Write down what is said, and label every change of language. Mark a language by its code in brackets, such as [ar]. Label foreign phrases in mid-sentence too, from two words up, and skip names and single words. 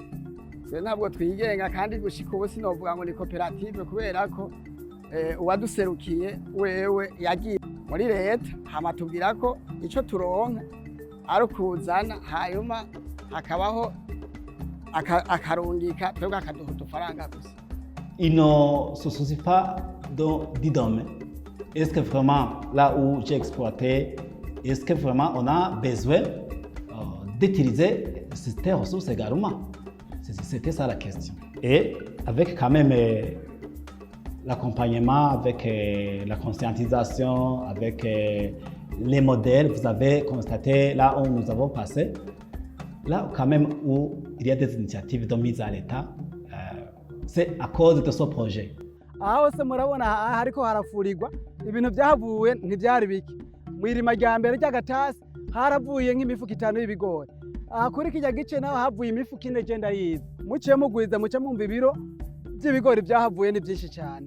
[rn] Twe ntabwo twigenga kandi gushika ubu sinovuga ngo ni koperative kubera ko uwaduserukiye wewe yagiye muri leta hama tubwira ko ico turonka ari ukuzana hanyuma hakabaho akarungika twebwe akaduha udufaranga gusa. [fr] Il ne se soucie pas du domaine. Est-ce que vraiment là où j'ai exploité, est-ce que vraiment on a besoin d'utiliser ces ressources également? C'était ça la question. Et avec quand même l'accompagnement, avec la conscientisation, avec les modèles, vous avez constaté là où nous avons passé, là quand même où il y a des initiatives de mise à l'état, c'est à cause de ce projet. [rw] Aho se murabona hariko harafurirwa ibintu byahavuye ntibyari biki. Mwirima rya mbere ry'agatasi haravuye nk'imifuka 5 y'ibigori. Kuri kijya gice naho havuye imifuka 4 genda yize. Muciye mugwiza muce mumva ibiro by'ibigori byahavuye ni byinshi cyane.